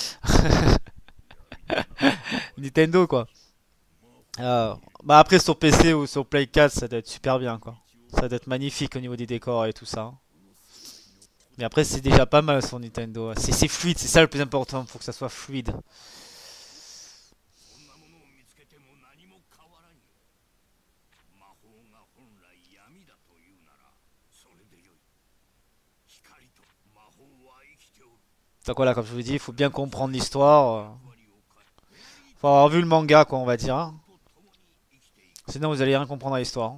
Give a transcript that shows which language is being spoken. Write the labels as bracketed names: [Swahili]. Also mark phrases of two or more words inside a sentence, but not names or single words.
[French] Nintendo, quoi. Bah après, sur PC ou sur Play 4, ça doit être super bien, quoi. Ça doit être magnifique au niveau des décors et tout ça, hein. Mais après, c'est déjà pas mal sur Nintendo. C'est fluide, c'est ça le plus important, faut que ça soit fluide. [Japanese] そんなものを見つけても何も変わらんよ。魔法が本来闇だというならそれでよい。光と魔法は生きておる。 [French] Donc voilà, comme je vous dis, il faut bien comprendre l'histoire. [Japanese] 役割を変え [French] Faut avoir vu le manga, quoi, on va dire, hein. [Japanese] と共に生きていく。 [French] Sinon, vous allez rien comprendre à l'histoire, hein.